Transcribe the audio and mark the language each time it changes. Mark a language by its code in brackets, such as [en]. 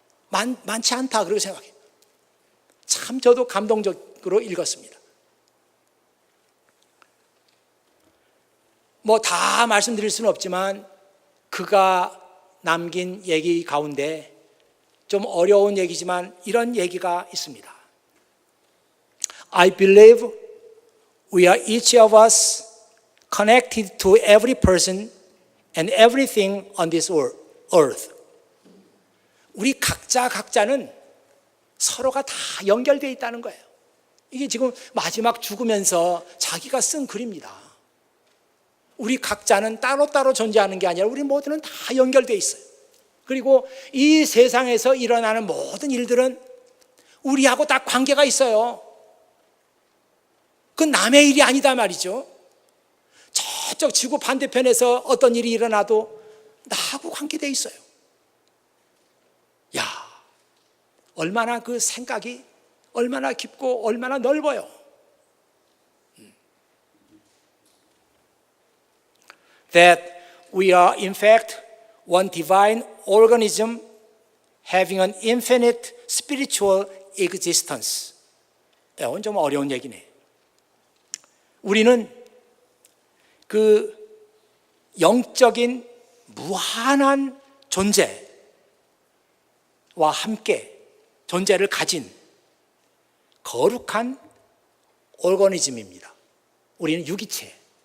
[ko] 많지 않다, 그렇게 생각해요. 참 저도 감동적으로 읽었습니다. 다 말씀드릴 수는 없지만 그가 남긴 얘기 가운데 좀 어려운 얘기지만 이런 얘기가 있습니다. [en] I believe we are each of us connected to every person and everything on this earth. [ko] 우리 각자는 서로가 다 연결되어 있다는 거예요. 이게 지금 마지막 죽으면서 자기가 쓴 글입니다. 우리 각자는 따로따로 존재하는 게 아니라 우리 모두는 다 연결되어 있어요. 그리고 이 세상에서 일어나는 모든 일들은 우리하고 다 관계가 있어요. 그건 남의 일이 아니다 말이죠. 저쪽 지구 반대편에서 어떤 일이 일어나도 나하고 관계되어 있어요. 야, 얼마나 그 생각이 얼마나 깊고 얼마나 넓어요. [en] That we are in fact one divine organism having an infinite spiritual existence. [ko] 이건 좀 어려운 얘기네. 우리는 그 영적인 무한한 존재와 함께 존재를 가진 거룩한 오르거니즘입니다. 우리는 유기체.